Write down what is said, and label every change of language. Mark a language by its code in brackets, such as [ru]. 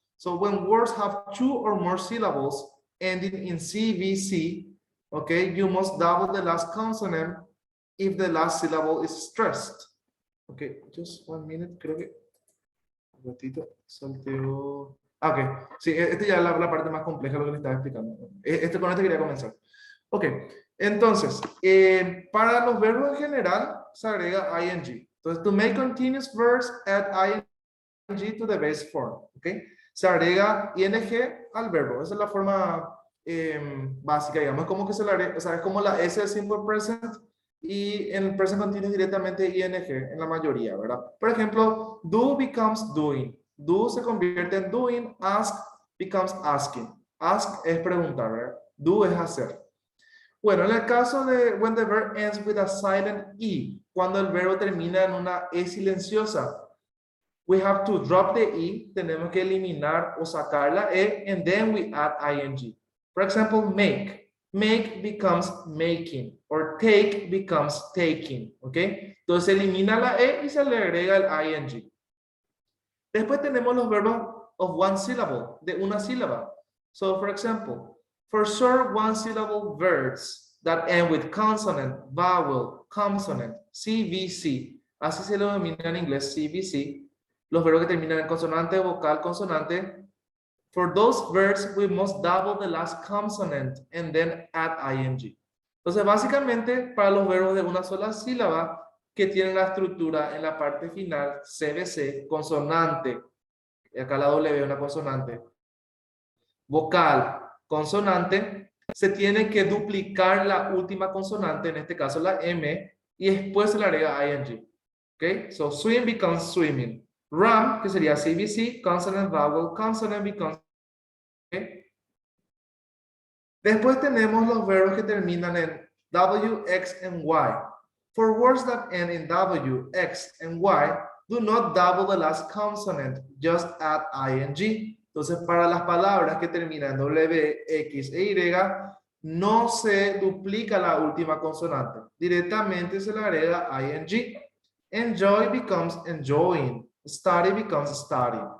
[en] So, when words have 2 or more syllables ending in CVC, okay, you must double the last consonant if the last syllable is stressed. Okay, just 1 minute, [es] creo que un ratito, salteo. Ok, sí, esta ya es la parte más compleja de lo que le estaba explicando. Con esto quería comenzar. Ok, entonces, para los verbos en general se agrega ing. [en] Entonces, to make continuous verbs, add ing to the base form. [es] Ok, se agrega ing al verbo. Esa es la forma básica, digamos, como que se le agrega, o sea, es como la S del simple present y en el present continuous directamente ing en la mayoría, ¿verdad? Por ejemplo, [en] do becomes doing. [es] Do se convierte en doing, [en] ask becomes asking. [es] Ask es preguntar, ¿verdad? Do es hacer. Bueno, en el caso de [en] when the verb ends with a silent E, [es] cuando el verbo termina en una E silenciosa, [en] we have to drop the E, [es] tenemos que eliminar o sacar la E, [en] and then we add ing. For example, make. Make becomes making, or take becomes taking, ¿ok? [es] Entonces se elimina la E y se le agrega el ing. Después tenemos los verbos of one syllable, de una sílaba. [en] So, for example, for short one-syllable verbs that end with consonant, vowel, consonant, CVC, [es] así se lo denomina en inglés, [en] CVC, [es] los verbos que terminan en consonante, vocal, consonante. [en] For those verbs, we must double the last consonant and then add ing. [es] Entonces, básicamente, para los verbos de una sola sílaba que tienen la estructura en la parte final, CVC, consonante, y acá la W es una consonante, vocal, consonante, se tiene que duplicar la última consonante, en este caso la M, y después se le agrega ing. ¿Ok? [en] So, swim becomes swimming. Run, [es] que sería [en] CVC, consonant, vowel, consonant becomes. ¿Okay? [es] Después tenemos los verbos que terminan en W, X, and Y. [en] For words that end in W, X, and Y, do not double the last consonant, just add ing. [es] Entonces, para las palabras que terminan en W, X e Y, no se duplica la última consonante. Directamente se le agrega ing. [en] Enjoy becomes enjoying. Study becomes studying.